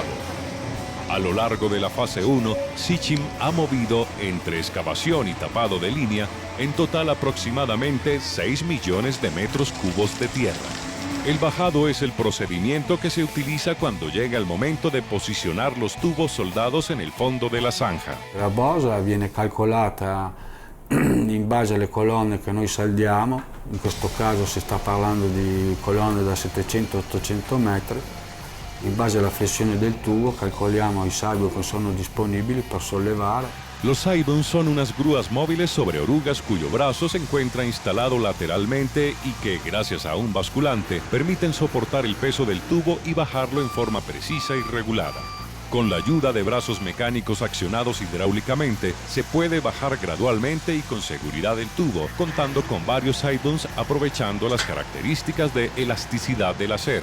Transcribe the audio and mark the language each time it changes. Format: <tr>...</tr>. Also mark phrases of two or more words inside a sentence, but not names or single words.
<es>A lo largo de la fase 1, Sicim ha movido, entre excavación y tapado de línea, en total aproximadamente 6 millones de metros cúbicos de tierra. El bajado es el procedimiento que se utiliza cuando llega el momento de posicionar los tubos soldados en el fondo de la zanja.</es> <it>La bosa viene calcolata in base alle colonne che noi saldiamo, in questo caso si sta parlando di colonne da 700-800 metri. In base alla flessione del tubo calcoliamo i salvi che sono disponibili per sollevare.</it> <es>Los Saibons son unas grúas móviles sobre orugas cuyo brazo se encuentra instalado lateralmente y que, gracias a un basculante, permiten soportar el peso del tubo y bajarlo en forma precisa y regulada. Con la ayuda de brazos mecánicos accionados hidráulicamente, se puede bajar gradualmente y con seguridad el tubo, contando con varios Saibons aprovechando las características de elasticidad del acero.</es>